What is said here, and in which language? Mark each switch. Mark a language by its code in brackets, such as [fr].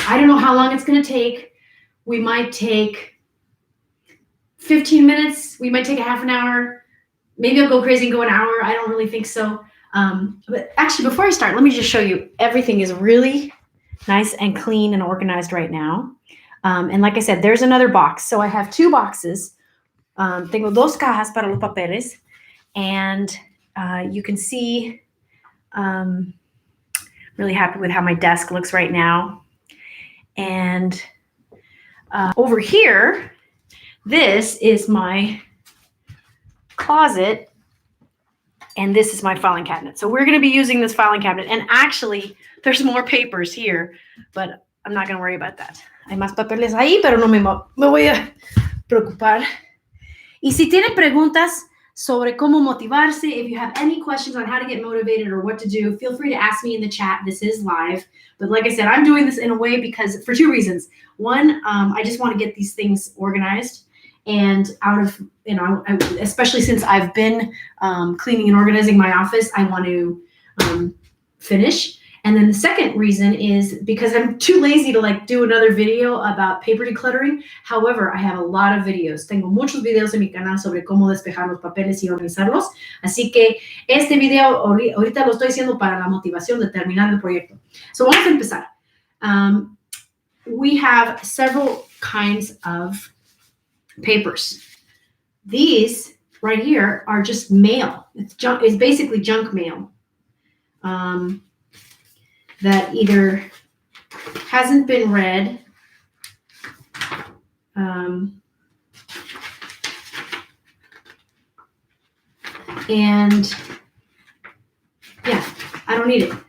[en] I don't know how long it's going to take. We might take 15 minutes. We might take a half an hour. Maybe I'll go crazy and go an hour. I don't really think so. But actually, before I start, let me just show you. Everything is really nice and clean and organized right now. And like I said, there's another box. So I have two boxes. [es] Tengo dos cajas para los papeles. [en] And you can see, really happy with how my desk looks right now. And over here, this is my closet. And this is my filing cabinet. So we're going to be using this filing cabinet. And actually, there's more papers here, but I'm not going to worry about that. [es] Hay más papeles ahí, pero no me voy a preocupar. Y si tienen preguntas sobre cómo motivarse, [en] if you have any questions on how to get motivated or what to do, feel free to ask me in the chat. This is live. But like I said, I'm doing this in a way because for two reasons. One, I just want to get these things organized. And out of, especially since I've been cleaning and organizing my office, I want to finish. And then the second reason is because I'm too lazy to do another video about paper decluttering. However, I have a lot of videos. [es] Tengo muchos videos en mi canal sobre cómo despejar los papeles y organizarlos. Así que este video ahorita lo estoy haciendo para la motivación de terminar el proyecto. So vamos a empezar. [en] We have several kinds of papers. These right here are just mail. It's basically junk mail that either hasn't been read and yeah, I don't need it.